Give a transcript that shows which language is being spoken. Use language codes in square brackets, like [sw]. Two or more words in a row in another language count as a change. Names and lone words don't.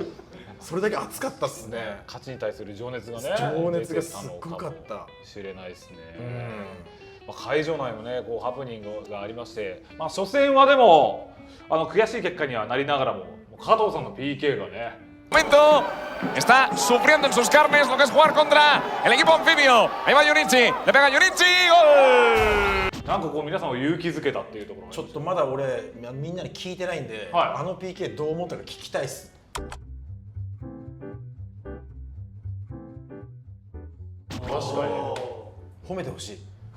[ja] それだけ熱かったっすね。勝ちに対する情熱がね。情熱がすっごかった。知れないですね。会場内もね、こうハプニングがありまして、初戦はでも悔しい結果にはなりながらも、加藤さんの PK がね。 [es] Momento, está sufriendo en sus carnes lo que es jugar contra el equipo anfibio. Ahí va Junichi, le pega Junichi, gol. [ja] なんかこう皆さんを勇気づけたっていうところ。ちょっとまだ俺みんなに聞いてないんで、あの PK どう思ったか聞きたいっす。確かに褒めてほしい。